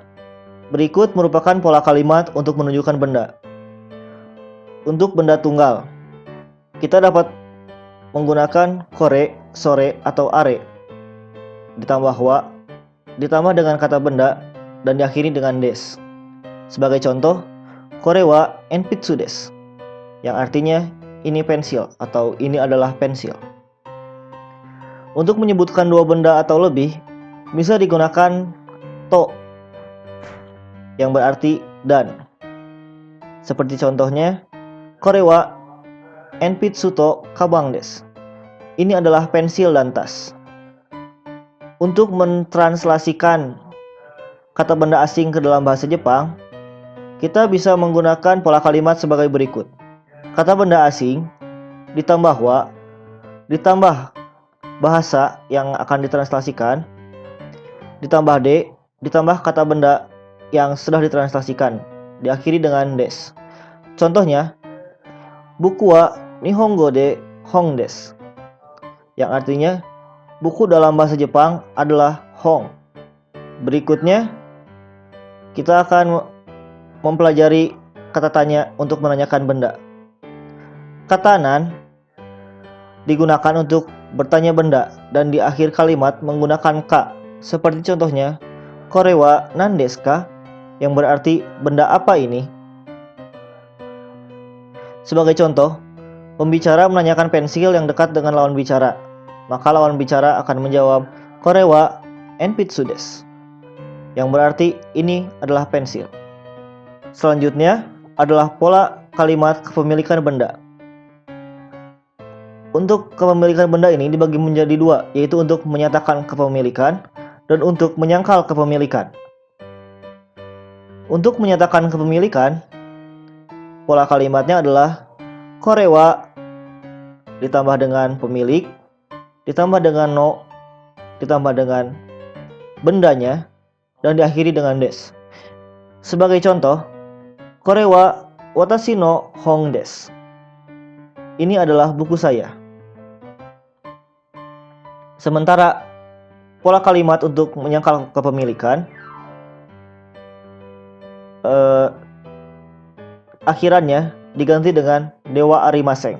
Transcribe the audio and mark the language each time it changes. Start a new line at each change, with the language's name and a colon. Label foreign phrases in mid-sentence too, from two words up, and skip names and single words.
Indonesian: Berikut merupakan pola kalimat untuk menunjukkan benda. Untuk benda tunggal, kita dapat menggunakan kore, sore, atau are ditambah wa, ditambah dengan kata benda, dan diakhiri dengan des. Sebagai contoh,
Japanese: これは鉛筆です,
Indonesian: yang artinya ini pensil atau ini adalah pensil. Untuk menyebutkan 2 benda atau lebih, bisa digunakan to, yang berarti dan. Seperti contohnya,
Japanese: これは鉛筆とかばんです.
Indonesian: Ini adalah pensil dan tas. Untuk mentranslasikan kata benda asing ke dalam bahasa Jepang, kita bisa menggunakan pola kalimat sebagai berikut. Kata benda asing ditambah wa, ditambah bahasa yang akan ditranslasikan, ditambah de, ditambah kata benda yang sudah ditranslasikan, diakhiri dengan des.
Japanese: Contohnya, buku は日本語で本です,
Indonesian: yang artinya buku dalam bahasa Jepang adalah hong. Berikutnya, kita akan mempelajari kata tanya untuk menanyakan benda. Kata nan digunakan untuk bertanya benda dan di akhir kalimat menggunakan ka. Seperti contohnya,
Japanese: これは何ですか?
Indonesian: Yang berarti benda apa ini? Sebagai contoh, pembicara menanyakan pensil yang dekat dengan lawan bicara. Maka lawan bicara akan menjawab
Japanese: これは鉛筆です,
Indonesian: yang berarti ini adalah pensil. Selanjutnya adalah pola kalimat kepemilikan benda. Untuk kepemilikan benda ini dibagi menjadi 2, yaitu untuk menyatakan kepemilikan dan untuk menyangkal kepemilikan. Untuk menyatakan kepemilikan, pola kalimatnya adalah
Japanese: これは
Indonesian: ditambah dengan pemilik, ditambah dengan no, ditambah dengan bendanya, dan diakhiri dengan des. Sebagai contoh,
Japanese: これは私の本です.
Indonesian: Ini adalah buku saya. Sementara pola kalimat untuk menyangkal kepemilikan, akhirannya diganti dengan
Japanese: ではありません.